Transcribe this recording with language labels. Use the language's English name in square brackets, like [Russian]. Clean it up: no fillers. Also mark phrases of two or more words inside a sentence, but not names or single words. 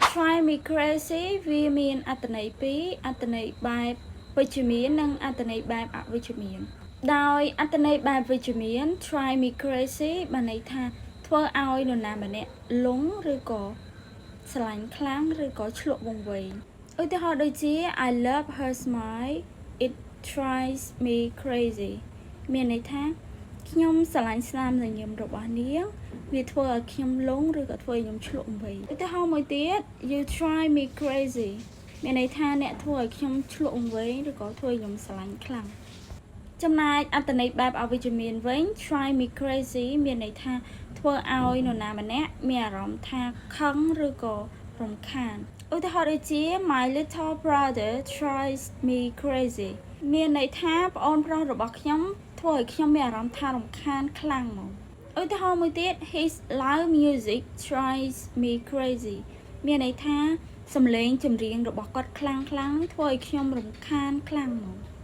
[English] Try me crazy [Khmer] វាមានអត្ថន័យពីរអត្ថន័យបែបវិជ្ជមាននិងអត្ថន័យបែបអវិជ្ជមានដោយអត្ថន័យបែបវិជ្ជមាន [English] try me crazy [Khmer] បានន័យថាធ្វើឲ្យនរណាម្នាក់លងឬក៏ស្រឡាញ់ ខ្លាំងឬក៏ឆ្លក់វង្វេងឧទាហរណ៍ដូចជា [English] I love her smile it drives me crazy [Khmer] មានន័យថាខ្ញុំស្រឡាញ់ស្នាមញញឹមរបស់នាងវាធ្វើ ឲ្យខ្ញុំលងឬក៏ធ្វើឲ្យខ្ញុំឆ្លក់វង្វេងឧទាហរណ៍មួយទៀត [English] you try me crazy [Khmer] មានន័យថាអ្នកធ្វើឲ្យខ្ញុំ ឆ្លក់វង្វេងឬក៏ធ្វើឲ្យខ្ញុំស្រឡាញ់ខ្លាំងចំណែកអត្ថន័យបែបអវិជ្ជមានវិញ try [English] me crazy [Khmer] មានន័យថាធ្វើឲ្យនរណាម្នាក់មានអារម្មណ៍ថាខឹងឬក៏រំខានឧទាហរណ៍ដូចជា [English] my little brother tries me crazy [Khmer] មានន័យថាប្អូនប្រុសរបស់ខ្ញុំធ្វើឲ្យខ្ញុំមានអារម្មណ៍ថារំខានខ្លាំងមកឧទាហរណ៍មួយទៀត [English] his loud music drives me crazy [Khmer] មានន័យថាសំឡេងចម្រៀងរបស់គាត់ខ្លាំងធ្វើឲ្យខ្ញុំរំខានខ្លាំងមក